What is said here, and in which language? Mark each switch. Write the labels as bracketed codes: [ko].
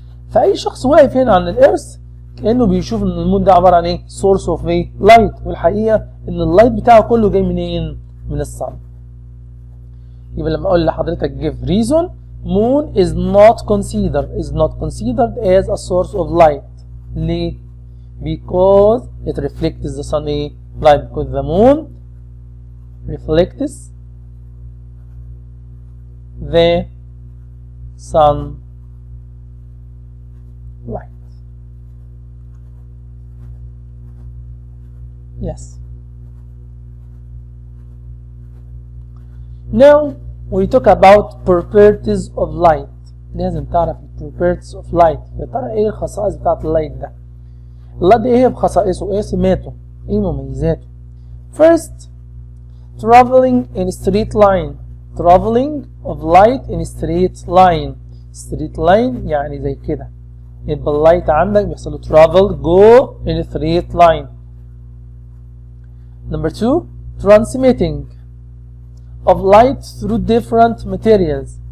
[ar] فأي شخص واقف هنا عن الإرث كأنه بيشوف إن المون ده عبارة عن إيه؟ [en] source of light. [ar] والحقيقة إن اللايت بتاعه كله جاي منين؟ من الصن. يبقى لما أقول لحضرتك [en] give reason, moon is not considered as a source of light. ليه؟ Because it reflects the sunny light. Because the moon reflects the sun light. Yes. Now we talk about properties of light. [ar] لازم تعرف [en] properties of light. [ar] يا ترى ايه الخصائص بتاعت اللايت ده؟ اللايت ده ايه بخصائصه؟ ايه سماته؟ ايه مميزاته؟ [en] First, traveling in straight line. Traveling of light in straight line. [ar] Straight line يعني زي كده. يبقى اللايت عندك بيحصل له [en] travel go in a straight line. Number 2, transmitting of light through different materials.